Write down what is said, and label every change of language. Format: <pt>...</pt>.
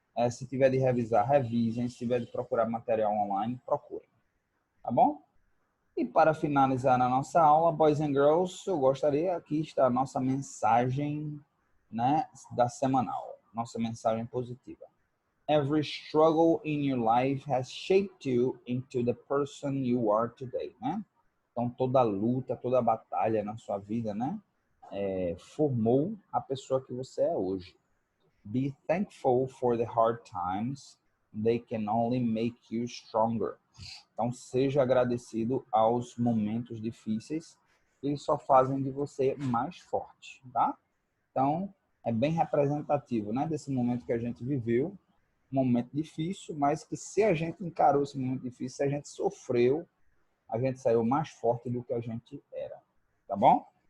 <pt>Se tiver de revisar, revisem. Se tiver de procurar material online, procurem. Tá bom? E para finalizar na nossa aula,</pt> <en>Boys and Girls,</en> <pt>eu gostaria, aqui está a nossa mensagem, né, da semanal, nossa mensagem positiva.</pt> <en>Every struggle in your life has shaped you into the person you are today, né?</en> <pt>Então, toda luta, toda batalha na sua vida, né, formou a pessoa que você é hoje.</pt> <en>Be thankful for the hard times. They can only make you stronger.</en> <pt>Então, seja agradecido aos momentos difíceis. Eles só fazem de você mais forte, tá? Então, é bem representativo, né, desse momento que a gente viveu. Um momento difícil, mas que se a gente encarou esse momento difícil, se a gente sofreu, a gente saiu mais forte do que a gente era. Tá bom?</pt>